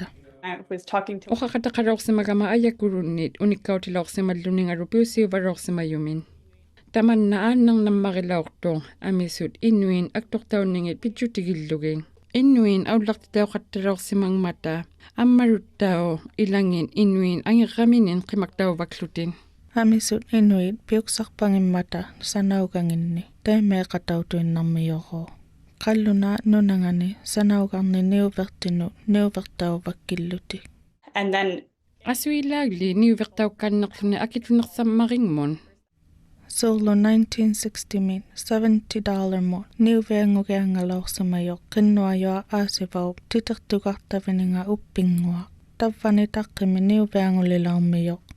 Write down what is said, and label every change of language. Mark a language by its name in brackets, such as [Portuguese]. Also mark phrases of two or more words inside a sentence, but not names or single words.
[Inuktitut] oqaqataqaloorsimagama ayakurunnit unikkautilaorsimalluningaru piusiuvaroorsimayumin tamanna aannernammarilaortu amisut innuin aktortaunningit pitjutigillugin innuin aullartitauqattalaorsimangmata ammaruttao ilangin innuin angerraminin qimaktauvakklutin amisut inuit piuksarpangimmata sanaukanginni taimeeqatautuinnarmiyoroo qalluna nunangani sanaukarni niuvertauvakkilluti [English] and then [Inuktitut] asuilaagli niuvertaukkannerluni akitunersammaringmun Solo 1960 min $70 mo niuveangugiangalaorsimayo qinnuayoa aasivau titertugartavininga uppingua tavvani taqqimi niuveangulilaarmiyo